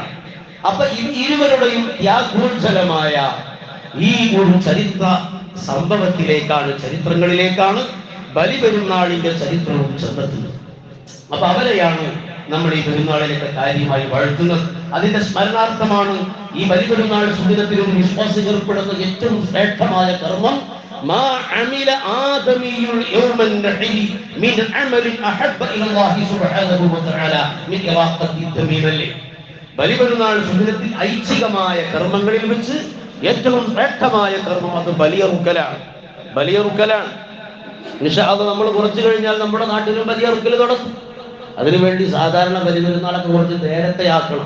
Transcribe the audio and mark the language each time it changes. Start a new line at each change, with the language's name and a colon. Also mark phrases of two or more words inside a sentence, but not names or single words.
Malayalam: അപ്പൊ ഇരുവരുടെയും ത്യാഗോജ്ജലമായ ഈ ഒരു ചരിത്ര സംഭവത്തിലേക്കാണ്, ചരിത്രങ്ങളിലേക്കാണ് ബലിപെരുന്നാളിന്റെ ചരിത്രവും ചെന്നെത്തുന്നത്. അപ്പൊ അവരെയാണ് നമ്മൾ ഈ പെരുന്നാളിലൊക്കെ കാര്യമായി വാഴ്ത്തുന്നത്. അതിന്റെ സ്മരണാർത്ഥമാണ് ഈ ബലിപെരുന്നാൾ സുദിനത്തിലും വിശ്വാസം ഏർപ്പെടുന്ന ഏറ്റവും ശ്രേഷ്ഠമായ കർമ്മം
Arabic: ما عمل آدمي يوم النحر من عمل أحب إلى الله سبحانه وتعالى من إراقة الدم الليل.
Malayalam: ബലിപെരുന്നാൾ സുദിനത്തിൽ ഐച്ഛികമായ കർമ്മങ്ങളിൽ വെച്ച് ഏറ്റവും ശ്രേഷ്ഠമായ കർമ്മം അത് ബലിയറുക്കലാണ്. ബലിയറുക്കലാണ്.
Arabic: إن شاء الله
Malayalam: നമ്മൾ കുറച്ചു കഴിഞ്ഞാൽ നമ്മുടെ നാട്ടിലും ബലിയറുക്കൽ തുടങ്ങും. അതിനുവേണ്ടി സാധാരണ ബലിപെരുന്നാളൊക്കെ കുറച്ച് നേരത്തെ ആക്കണം.